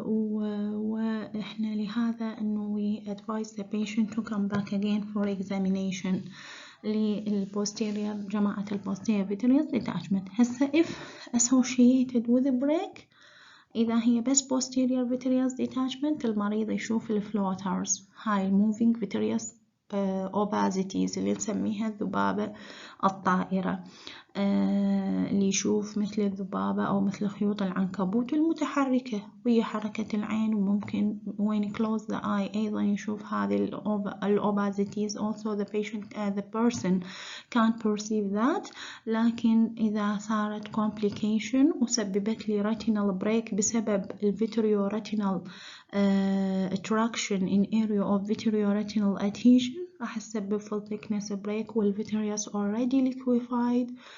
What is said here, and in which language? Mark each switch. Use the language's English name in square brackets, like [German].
[Arabic] وإحنا لهذا إنه [English] we advise the patient to come back again for examination للposterior جماعة posterior vitreous detachment. [Arabic] هسه [English] if associated with a break، [Arabic] إذا هي بس posterior vitreous detachment المريض يشوف الفلوترز، هاي moving vitreous opacities اللي نسميها الذبابة الطائرة، اللي يشوف مثل الذبابة أو مثل خيوط العنكبوت المتحركة وهي حركة العين، وممكن [English] when close the eye [Arabic] أيضا يشوف هذه الأوبازيتيز. [English] also the person can't perceive that، [Arabic] لكن إذا صارت [English] complication [Arabic] وسببت لي [English] retinal break بسبب vitreoretinal traction in area of vitreoretinal adhesion [Arabic] راح تسبب في [English] thickness break والvitreous already liquefied